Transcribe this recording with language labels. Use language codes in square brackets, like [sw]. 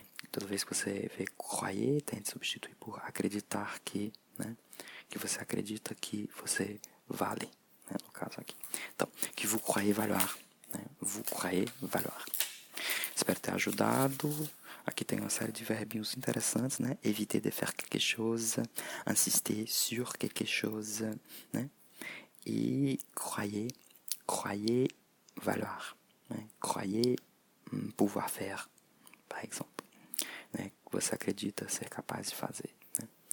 [pt] Toda vez que você vê croyer, tente substituir por acreditar que, né? Que você acredita que você vale, né? No caso aqui. Então, [fr] que vous croyez valoir, [pt] né? [fr] Vous croyez valoir. [pt] Espero ter ajudado. Aqui tem uma série de verbinhos interessantes, né? [fr] Éviter de faire quelque chose, insister sur quelque chose, né? [pt] E [fr] croyez valoir, [pt] né? [fr] Croyez pouvoir faire, par exemple, né? [pt] Você acredita ser capaz de fazer, né?